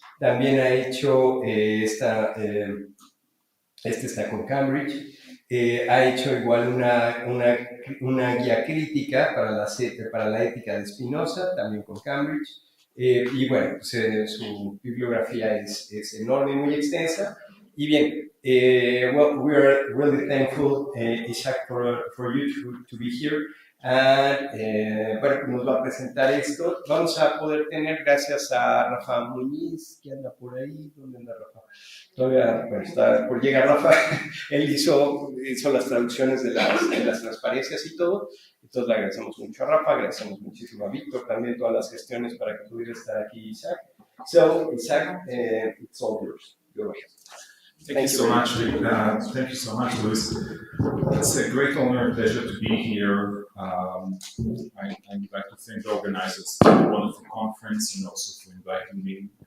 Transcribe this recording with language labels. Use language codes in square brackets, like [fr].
[es] También ha hecho este está con Cambridge. Ha hecho igual una guía crítica para la ética de Spinoza, también con Cambridge. Y bueno, pues, su bibliografía es enorme y muy extensa. Y bien, [en] well, we are really thankful, Yitzhac, for you to be here. [es] And, bueno, nos va a presentar esto. Vamos a poder tener, gracias a Rafa Muñiz, que anda por ahí. ¿Dónde anda Rafa? Todavía, bueno, está por llegar Rafa. Él hizo las traducciones de las transparencias y todo. Entonces le agradecemos mucho a Rafa, agradecemos muchísimo a Víctor también todas las gestiones para que pudiera estar aquí Yitzhac. [en] So, Yitzhac, it's all yours. Go ahead. Thank you so much, thank you so much, Luis. It's a great honor and pleasure to be here. I'd like to thank the organizers for the wonderful conference and also for inviting me.